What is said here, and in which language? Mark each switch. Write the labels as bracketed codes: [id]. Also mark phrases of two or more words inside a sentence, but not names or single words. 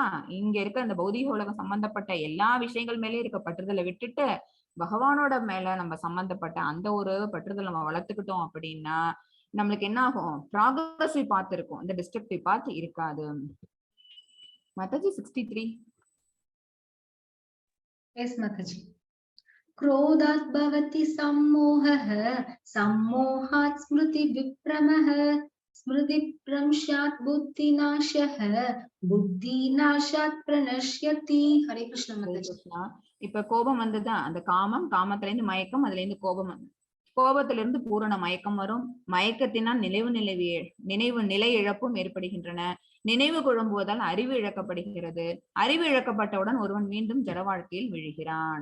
[ta] இங்க இருக்க அந்த பௌதிக உலகம் சம்பந்தப்பட்ட எல்லா விஷயங்கள் மேலயும் இருக்க பற்றுதலை விட்டுட்டு பகவானோட மேல நம்ம சம்பந்தப்பட்ட அந்த ஒரு பற்றுதல் நம்ம வளர்த்துக்கிட்டோம் அப்படின்னா நம்மளுக்கு என்ன ஆகும்? [en] progressive path [ta] இருக்கும், இந்த [en] destructive path [ta] இருக்காது. மாதாஜி 63. எஸ் மாதாஜி. [sa] क्रोधात् भवति सम्मोहः सम्मोहात् स्मृति विभ्रमः स्मृतिभ्रंशात् बुद्धिनाशः बुद्धिनाशात् प्रणश्यति. [hi] हरे कृष्ण माताजी. [ta] இப்ப கோபம் வந்ததா, அந்த காமத்துல இருந்து மயக்கம், அதுல இருந்து கோபம், கோபத்திலிருந்து பூரண மயக்கம் வரும். மயக்கத்தினால் நினைவு நிலை இழப்பும் ஏற்படுகின்றன. நினைவு குழம்புவதால் அறிவு இழக்கப்படுகிறது. அறிவு இழக்கப்பட்டவுடன் ஒருவன் மீண்டும் ஜட வாழ்க்கையில் விழுகிறான்.